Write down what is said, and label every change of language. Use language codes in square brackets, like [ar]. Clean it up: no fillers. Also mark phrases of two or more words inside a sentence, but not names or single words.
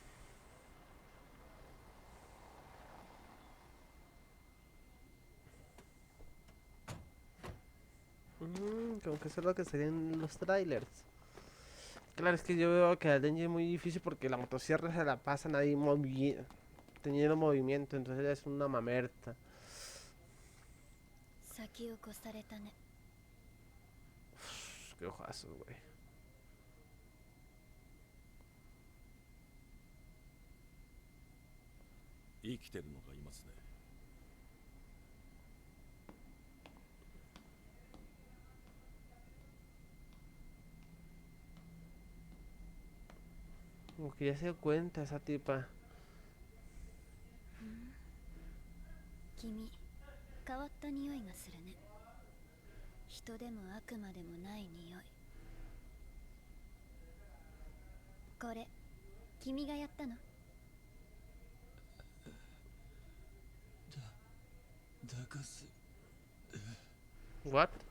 [es] Como que eso es lo que serían los trailers. Claro, es que yo veo que el Denji es muy difícil porque la motosierra se la pasan ahí teniendo movimiento, entonces es una mamerta. [ja] 先を越されたね。 [es] Qué ojazos, güey. [ja] 生きてるのがいますね。 [es] Como que ya se dio cuenta esa tipa. [ja] 君、変わった匂いがするね。人でも悪魔でもない匂い。これ、君がやったの？ [en] What?